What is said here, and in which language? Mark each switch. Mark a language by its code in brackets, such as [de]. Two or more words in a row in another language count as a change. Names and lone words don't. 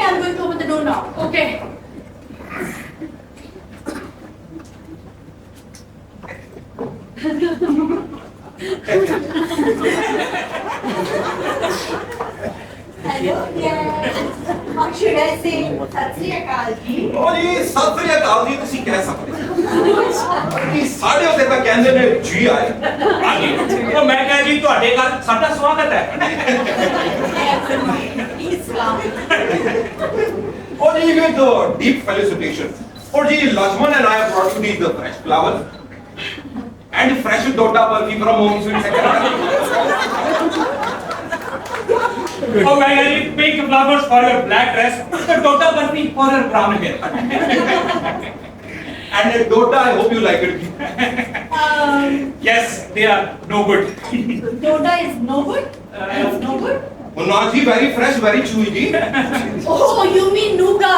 [en] I'm going to open the door now. Okay. Hello, yes. How should I say? [pa] ਸਤਿ ਸ੍ਰੀ ਅਕਾਲ ਜੀ. ਉਹ ਜੀ ਸਤਿ ਸ੍ਰੀ ਅਕਾਲ ਜੀ ਤੁਸੀਂ ਕਹਿ ਸਕਦੇ ਜੀ ਸਾਡੇ ਉੱਤੇ ਤਾਂ ਕਹਿੰਦੇ ਨੇ ਜੀ ਆਏ ਹਾਂਜੀ ਉਹ ਮੈਂ ਕਿਹਾ ਜੀ ਤੁਹਾਡੇ ਘਰ ਸਾਡਾ ਸਵਾਗਤ ਹੈ [en] Please come. [pa] ਉਹ ਜੀ [en] with deep felicitation [hi] और जी [en] Lakshman and I have brought you the fresh flowers and fresh doda burfi from home sweet second [pa] ਉਹ ਮੈਂ ਕਿਹਾ ਜੀ [en] pink flowers for your black dress [pa] ਤੇ ਟੋਟਾ ਬਰਫੀ [en] for your brown hair and doda I hope you like it yes they are no good Doda is no good? It's no good? oh no ji very fresh very chewy ji Oh, you mean nougat?